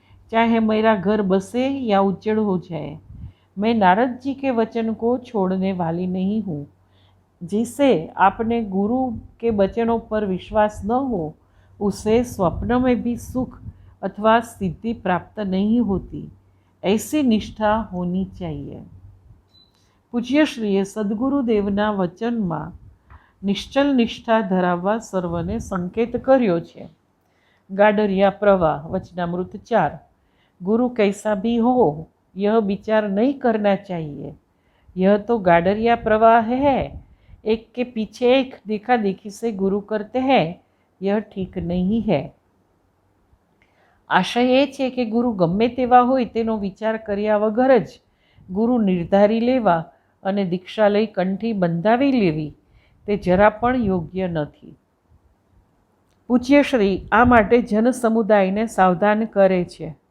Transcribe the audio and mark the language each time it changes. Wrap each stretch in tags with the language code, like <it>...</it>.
<hi>चाहे मेरा घर बसे या उजड़ हो जाए, मैं नारद जी के वचन को छोड़ने वाली नहीं हूँ। जिसे आपने गुरु के वचनों पर विश्वास न हो, उसे स्वप्न में भी सुख अथवा सिद्धि प्राप्त नहीं होती। ऐसी निष्ठा होनी चाहिए।</hi> <gu>પૂજ્યશ્રીએ સદગુરુદેવના વચનમાં નિશ્ચલ નિષ્ઠા ધરાવવા સર્વને સંકેત કર્યો છે। ગાડરિયા પ્રવાહ વચનામૃત 4।</gu> <hi>गुरु कैसा भी हो यह विचार नहीं करना चाहिए। यह तो गाडरिया प्रवाह है, एक के पीछे एक देखा देखी से गुरु करते हैं, यह ठीक नहीं है।</hi> <gu>आशय એ છે કે ગુરુ ગમે તેવા હોય તેનો વિચાર કર્યા વગર જ ગુરુ નિર્ધારી લેવા અને દીક્ષા લઈ કંઠી બંધાવી લેવી તે જરા પણ યોગ્ય નથી। પૂજ્યશ્રી આ માટે જન સમુદાયને સાવધાન કરે છે।</gu>